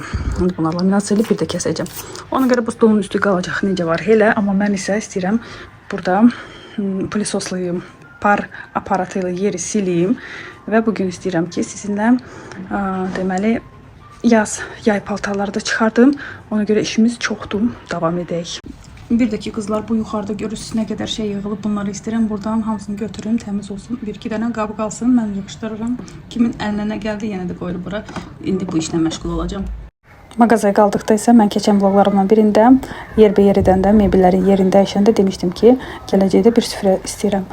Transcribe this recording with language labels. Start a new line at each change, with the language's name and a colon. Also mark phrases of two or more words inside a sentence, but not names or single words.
Azerbaijani: İndi bunları laminasiya eləyib bir də kəsəcəm. Ona görə bu stolun üstü qalacaq necə var elə. Amma mən isə istəyirəm burada plisoslayım, par aparatı ilə yeri sileyim və bugün istəyirəm ki sizinlə deməli yay paltarları da çıxardım. Ona görə işimiz çoxdur. Davam edək.
Turkish: Bir de ki kızlar, bu yukarıda görürsünüz ne kadar şey
Azerbaijani: yığılıb, bunları istəyirəm buradan hamısını götürüm, temiz olsun. Bir iki dənə qabı qalsın, mən yığışdırırım. Kimin əlinə nə gəldi yenə də qoyulur bura. İndi bu işlə məşğul olacağım. Mağazaya qaldıqda isə mən keçən vloglarımdan birində yer edəndə, mebelləri yerində dəyişəndə demişdim ki, gələcəkdə bir süfrə istəyirəm.